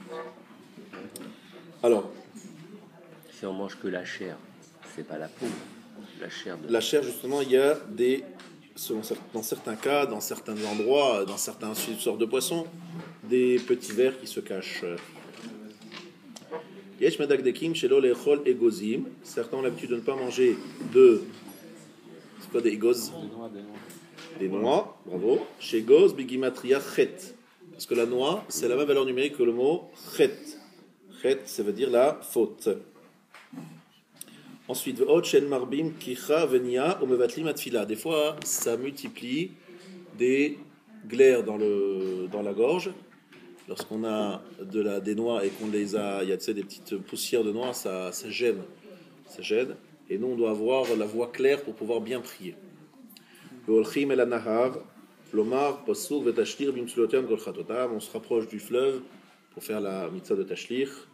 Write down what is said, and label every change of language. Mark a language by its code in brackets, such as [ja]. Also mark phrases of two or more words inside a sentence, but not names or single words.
[fr] Alors, si on mange que la chair, c'est pas la peau. La chair, justement, il y a dans certains cas, dans certains endroits, dans certaines sortes de poissons, des petits vers qui se cachent. [he] יש מדקדקים שלא לאכול אגוזים. [fr] Certains ont l'habitude de ne pas manger c'est quoi des egoz? Des noix, bravo. Chez [he] גוז בגימטריא חטא. [fr] Parce que la noix, c'est la même valeur numérique que le mot chet. Chet, ça veut dire la faute. Ensuite, [he] ועוד שהן מרבים כיחה וניעה ומבטלים התפילה. [fr] Des fois, ça multiplie des glaires dans la gorge. Lorsqu'on a des noix et qu'on les a, il y a des petites poussières de noix, ça gêne. Ça gêne. Et nous, on doit avoir la voix claire pour pouvoir bien prier. On se rapproche du fleuve pour faire la mitzvah de tashlich.